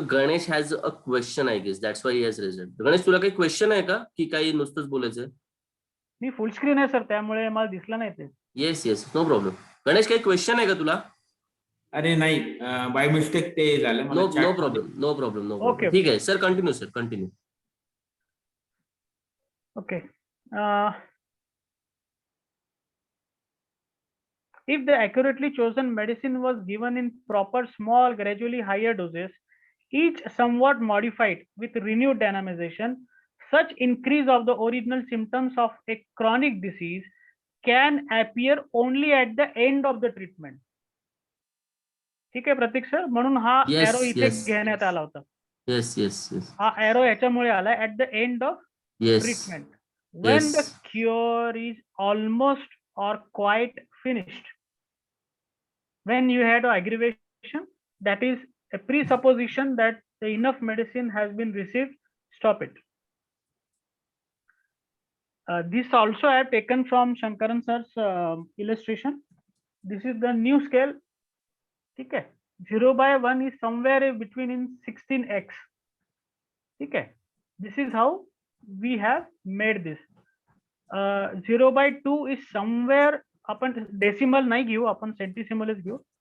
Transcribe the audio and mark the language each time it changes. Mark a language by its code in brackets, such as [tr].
[en] Ganesh has a question, I guess. That's why he has raised it. [mr] Ganesh, तुला काही question आहे का, की काही नुसतंच बोलायचं? मी फुल स्क्रीन आहे सर, त्यामुळे मला दिसलं नाही ते. [en] Yes, no problem. [mr] गणेश, काही क्वेश्चन आहे का तुला? अरे नाही, [en] by mistake [mr] ते झालं. [en] No problem. Okay. [mr] ठीक आहे sir, continue. [en] Okay. If the accurately chosen medicine was given in proper, small, gradually higher doses, each somewhat modified with renewed dynamization, such increase of the original symptoms of a chronic disease can appear only at the end of the treatment. [mr] ठीक आहे प्रतीक sir, म्हणून हा arrow इथे घेण्यात आला होता. [en] Yes. [mr] हा arrow याच्यामुळे आला [en] At the end of treatment, when the cure is almost or quite finished. When you had aggravation, that is a presupposition that enough medicine has been received. Stop it. This also I have taken from Shankaran sir's illustration. This is the new scale. [hi] ठीक है, [en] 0/1 is somewhere between in 16x. [hi] ठीक है, [en] this is how we have made this. 0/2 is somewhere, [mr] आपण decimal नाही घेऊ, आपण सेंटीसिमलच घेऊ.